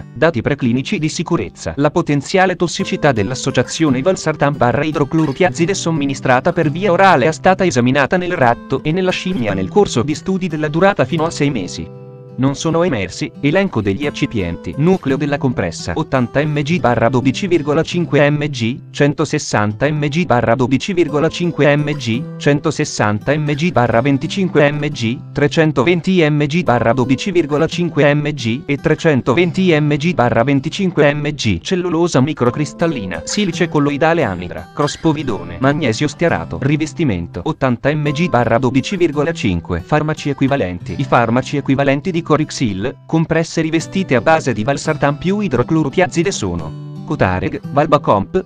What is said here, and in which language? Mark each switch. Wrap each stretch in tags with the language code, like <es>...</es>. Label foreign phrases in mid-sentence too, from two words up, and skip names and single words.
<it>Dati preclinici di sicurezza. La potenziale tossicità dell'associazione valsartan / idroclorotiazide somministrata per via orale è stata esaminata nel ratto e nella scimmia nel corso di studi della durata fino a 6 mesi. Non sono emersi. Elenco degli eccipienti. Nucleo della compressa 80 mg / 12,5 mg, 160 mg / 12,5 mg, 160 mg / 25 mg, 320 mg / 12,5 mg e 320 mg / 25 mg. Cellulosa microcristallina, silice colloidale anidra, crospovidone, magnesio stearato, rivestimento 80 mg / 12,5. Farmaci equivalenti. I farmaci equivalenti di Corixil, compresse rivestite a base di valsartan più idroclorotiazide sono Cotareg, Valbacomp,</it>